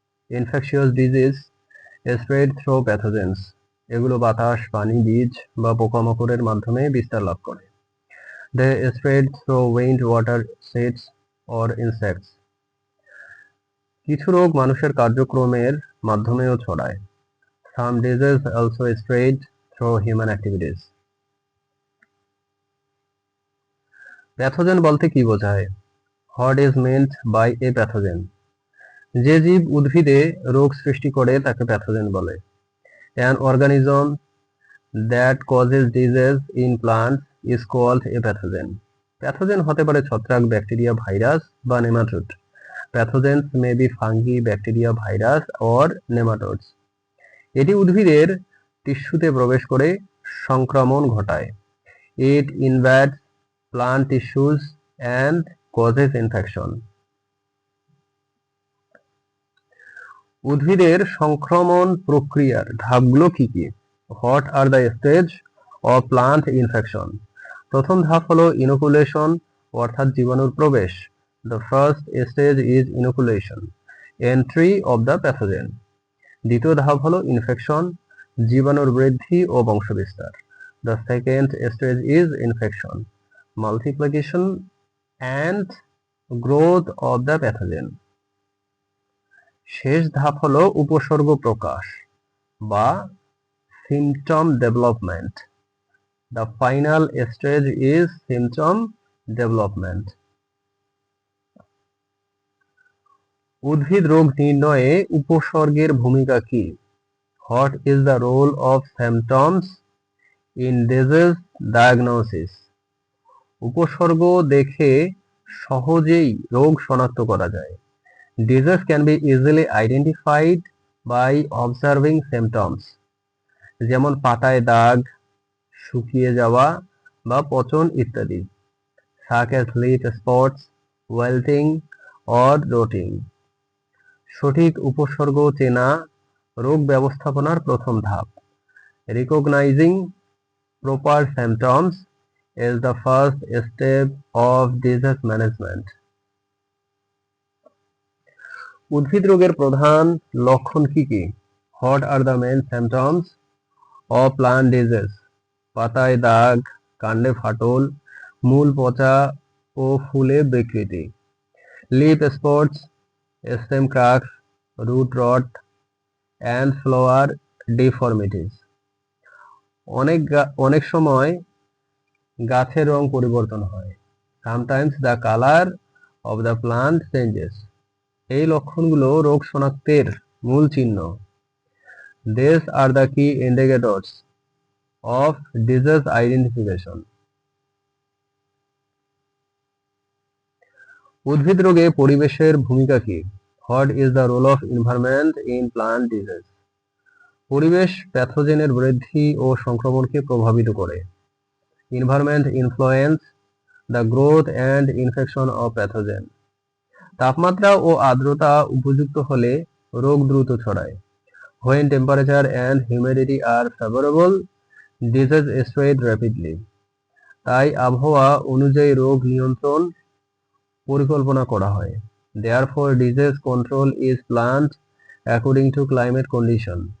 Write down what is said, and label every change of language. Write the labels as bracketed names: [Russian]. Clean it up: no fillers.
[English] Infectious disease spread through pathogens. [Bangla] এগুলো বাতাস, পানি, বীজ বা পোকামাকড়ের মাধ্যমে বিস্তার লাভ করে। [English] They spread through wind, water, seeds or insects. [Bangla] কিছু রোগ মানুষের কার্যক্রমের মাধ্যমেও ছড়ায়। [English] Some diseases also spread through human activities. [Bangla] Pathogen বলতে কি বোঝায়? [English] What is meant by a pathogen? [Bangla] যে জীব উদ্ভিদে রোগ সৃষ্টি করে তাকে প্যাথোজেন বলে। [English] An organism that causes disease in plants is called a pathogen. [Bangla] Pathogen হতে পারে ছত্রাক, ব্যাকটেরিয়া, ভাইরাস বা nematode. [English] Pathogens may be fungi, bacteria, virus or nematodes. [Bangla] এটি উদ্ভিদের টিস্যুতে প্রবেশ করে সংক্রমণ ঘটায়। [English] It invades plant tissues and causes infection. [Bangla] উদ্ভিদের সংক্রমণ প্রক্রিয়ার ধাপগুলো কি কি? [English] What are the stage of plant infection? [Bangla] প্রথম ধাপ হলো ইনোকুলেশন, অর্থাৎ জীবাণুর প্রবেশ। [English] The first stage is inoculation, entry of the pathogen. [Bangla] দ্বিতীয় ধাপ হলো ইনফেকশন, জীবাণুর বৃদ্ধি ও বংশবিস্তার। [English] The second stage is infection, multiplication and growth of the pathogen. [Bangla] শেষ ধাপ হলো উপসর্গ প্রকাশ বা symptom development. [English] The final stage is symptom development. [Bangla] উদ্ভিদ রোগ নির্ণয়ে উপসর্গের ভূমিকা কি? [English] What is the role of symptoms in disease diagnosis? [Bangla] উপসর্গ দেখে সহজেই রোগ শনাক্ত করা যায়। [English] Disease can be easily identified by observing symptoms. [Bangla] যেমন পাতায় দাগ, শুকিয়ে যাওয়া বা পচন ইত্যাদি। [English] Such as leaf spots, wilting or rotting. [Bangla] সঠিক উপসর্গ চেনা রোগ ব্যবস্থাপনার প্রথম ধাপ। [English] Recognizing proper symptoms is the first step of disease management. [Bangla] উদ্ভিদ রোগের প্রধান লক্ষণ কি কি? [English] What are the main symptoms of plant disease? [Bangla] পাতায় দাগ, কাণ্ডে ফাটল, মূল পচা ও ফুলে বিকৃতি। [English] Leaf spots, stem cracks, root rot and flower deformities. [Bangla] অনেক সময় গাছের রং পরিবর্তন হয়। [English] Sometimes the color of the plant changes. [Bangla] এই লক্ষণগুলো রোগ শনাক্তের মূল চিহ্ন। [English] These are the key indicators of disease identification. [Bangla] উদ্ভিদ রোগে পরিবেশের ভূমিকা কি? [English] What is the role of environment in plant disease? [Bangla] পরিবেশ প্যাথোজেনের বৃদ্ধি ও সংক্রমণকে প্রভাবিত করে। [English] Environment influence the growth and infection of pathogen. [Bangla] তাপমাত্রা ও আর্দ্রতা উপযুক্ত হলে রোগ দ্রুত ছড়ায়। [English] When temperature and humidity are favorable, disease spread rapidly. [Bangla] তাই আবহাওয়া অনুযায়ী রোগ নিয়ন্ত্রণ পরিকল্পনা করা হয়। [English] Therefore, disease control is planned according to climate condition.